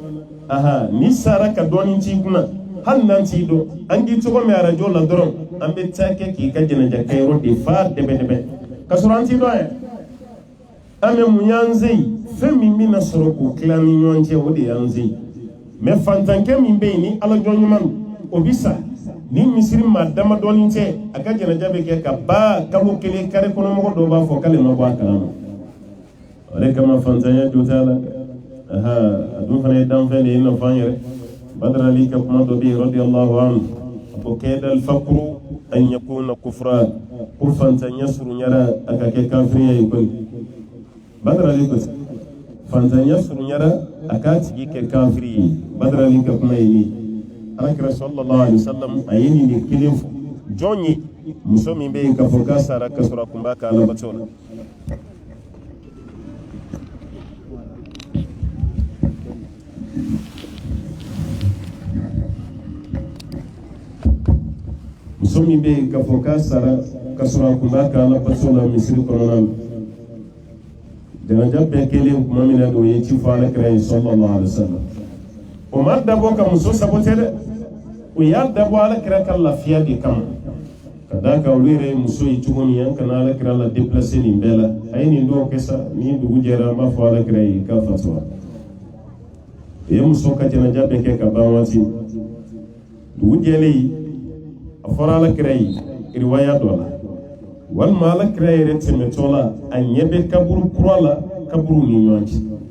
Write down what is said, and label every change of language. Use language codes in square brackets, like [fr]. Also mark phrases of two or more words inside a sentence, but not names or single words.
[bm] dɛ ni sara ka dɔɔnin t'i kunna hali n'an t'i dɔn an k'i tɔgɔ mɛn arajo la dɔrɔn an bɛ taa kɛ k'i ka jɛnɛja kɛyɔrɔ de fa dɛbɛdɛbɛ ka sɔrɔ an t'i dɔn yɛ an bɛ mun y'an se yen fɛn min bɛna sɔrɔ k'o tila ni ɲɔgɔn cɛ o de y'an se yen mais fantankɛ min bɛ yen ni Ala jɔn ɲuman o bi sa ni misiri maa damadɔɔni tɛ a ka jɛnɛja bɛ kɛ ka ban kalo kelen kare kɔnɔ mɔgɔ dɔw b'a fɔ k'ale ma bɔ a kalama o de kama fantanya jo t'a la a dun fana ye danfɛn de ye i n'a fɔ an yɛrɛ Badr Ali ka kuma dɔ bɛ yen radiyallahu anhu a ko [ar] كاد الفقر أن يكون كفرا [bm] ko fantanya surunyara a ka kɛ kafiriya ye koyi Badr Ali ko fantanya surunyara a k'a tigi kɛ kafiri ye Badr Ali ka kuma ye ni Alakira [ar] صلى الله عليه وسلم [bm] a ye nin de kelen fɔ jɔn ye muso min bɛ yen k'a fɔ k'a sara ka sɔrɔ a kun b'a ka alabato la muso min bɛ yen k'a fɔ k'a sara ka sɔrɔ a kun b'a ka alabato la misiri kɔnɔna na jɛnɛja bɛɛ kelen kuma min na o ye ci fɔ Alakira ye [ar] صلى الله عليه وسلم [bm] o ma dabɔ ka muso sabote dɛ o y'a dabɔ Alakira ka lafiya de kama ka d'a kan olu yɛrɛ ye muso ye cogo min an kana Alakira la déplacer nin bɛɛ la a ye nin dɔw kɛ sa ni dugu jɛra an b'a fɔ Alakira ye k'a fatura o ye muso ka jɛnɛja bɛɛ kɛ ka ban waati dugu jɛlen a fɔra Alakira ye riwaya dɔ la walima Alakira yɛrɛ tɛmɛtɔ la a ɲɛ bɛ kaburu kura la kaburu ni ɲɔgɔn cɛ